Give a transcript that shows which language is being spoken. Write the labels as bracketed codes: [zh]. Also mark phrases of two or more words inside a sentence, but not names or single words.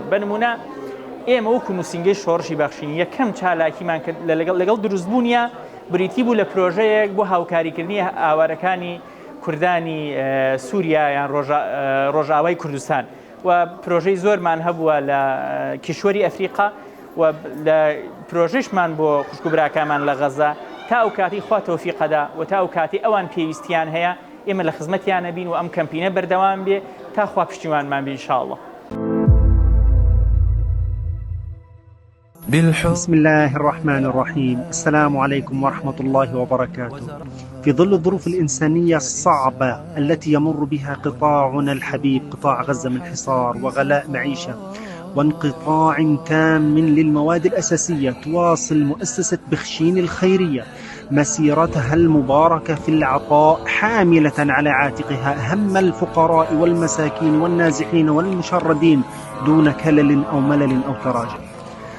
[ckb] بە نمونە ئێمە وەکو نووسنگەی شۆڕشی بەخشینی یەکەم چالاکیمان کرد لەگەڵ دروستبوونیە بریتی بوو لە پرۆژەیەک بۆ هاوکاریکردنی ئاوارەکانی کوردانی سووریا یان ڕۆژاوای کوردستان و پرۆژەی زۆرمان هەبووە لە کیشوەری ئەفریقا و لە پرۆژەشمان بۆ خوشک و براکانمان لە غەزە تا ئەو کاتی خوا تەوفیقەدا و تا ئەو کاتی ئەوان پێویستیان هەیە ئێمە لە خزمەتیانە بین و ئەم کەمپینە بەردەوام بێ تا خوا پشتیوانمان بێ ئینشاءڵڵا. [ar] بسم الله الرحمن الرحيم. السلام عليكم ورحمة الله وبركاته. في ظل الظروف الإنسانية الصعبة التي يمر بها قطاعنا الحبيب قطاع غزة من حصار وغلاء معيشة وانقطاع تام للمواد الأساسية، تواصل مؤسسة بخشين الخيرية مسيرتها المباركة في العطاء حاملة على عاتقها هم الفقراء والمساكين والنازحين والمشردين دون كلل أو ملل أو تراجع.